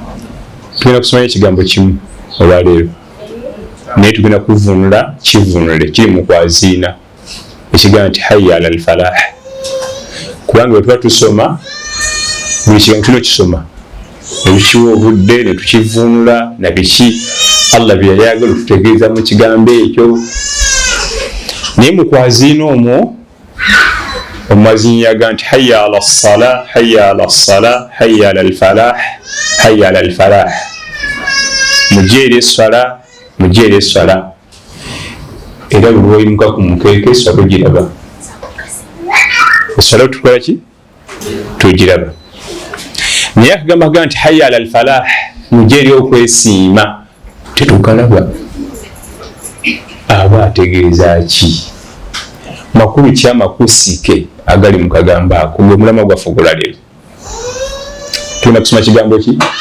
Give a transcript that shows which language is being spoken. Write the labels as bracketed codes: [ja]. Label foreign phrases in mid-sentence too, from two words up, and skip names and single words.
[lg] tugenda kusomanya ekigambo kimu olwaleero naye tugenda kuvunula kivunule kiri mu kwaziina ekigamba nti [ar] حي على الفلاح [lg] kubanga bwe tuba tusoma buli kigambo tulina okisoma netukiwa obudde netukivunula nabiki Allah bye yayagala okututegeeza mu kigambo ekyo. Naye mu kwaziina omwo omwaziini yaga nti [ar] حي على الصلاة حي على الصلاة حي على الفلاح حي على الفلاح [lg] mujeere essala mujeere essala era buli lwoyimuka ku mukeeke essala ogiraba essala tukola ki tugiraba. Naye akagamba ga nti [ar] حي على الفلاح [lg] mujeere okwesiima tetukalaba aba ategeeza ki makulu ki amakusike agali mu kagambo ako gwe mulama gwaffe ogulaleero tulina kusoma kigambo ki